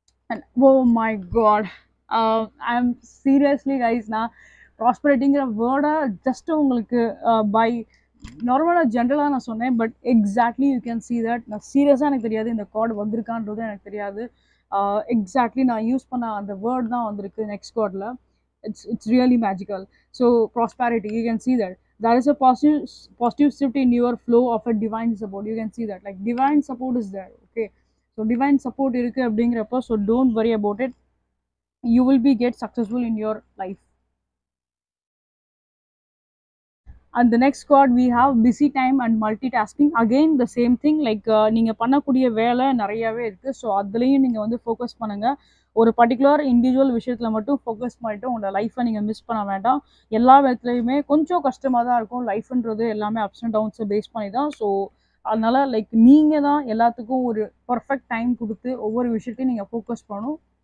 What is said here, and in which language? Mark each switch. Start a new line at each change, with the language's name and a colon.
Tamil: And
English: oh my god, I am seriously guys,
Tamil: நான் ப்ராஸ்பரிட்டிங்கிற வேர்டை just உங்களுக்கு பை நார்மலாக ஜென்ரலாக நான் சொன்னேன்.
English: But exactly you can see that.
Tamil: நான் சீரியஸாக எனக்கு தெரியாது இந்த கார்டு வந்திருக்கான்றது எனக்கு தெரியாது. எக்ஸாக்ட்லி நான் யூஸ் பண்ண அந்த வேர்ட் தான் வந்திருக்கு நெக்ஸ்ட் கார்டில்.
English: It's really magical. So prosperity, you can see that. There is a positive shift in your flow of a divine support. You can see that. Like divine support is there. Okay. So divine support
Tamil: இருக்கு அப்படிங்கிறப்போ,
English: so don't worry about it. You will be get successful in your life. And the next card we have busy time and multitasking. Again the same thing, like
Tamil: நீங்கள் பண்ணக்கூடிய வேலை நிறையாவே இருக்குது. So அதுலேயும் நீங்கள் வந்து ஃபோக்கஸ் பண்ணுங்கள். ஒரு பர்டிகுலர் இண்டிவிஜுவல் விஷயத்தில் மட்டும் ஃபோக்கஸ் பண்ணிவிட்டு உங்களோட லைஃப்பை நீங்கள் மிஸ் பண்ண வேண்டாம். எல்லா விதத்துலையுமே கொஞ்சம் கஷ்டமாக தான் இருக்கும். லைஃப்ன்றது எல்லாமே அப்ஸ் அண்ட் டவுன்ஸை பேஸ் பண்ணி தான். ஸோ அதனால் லைக் நீங்கள் தான் எல்லாத்துக்கும் ஒரு பர்ஃபெக்ட் டைம் கொடுத்து ஒவ்வொரு விஷயத்தையும் நீங்கள் ஃபோக்கஸ் பண்ணணும்.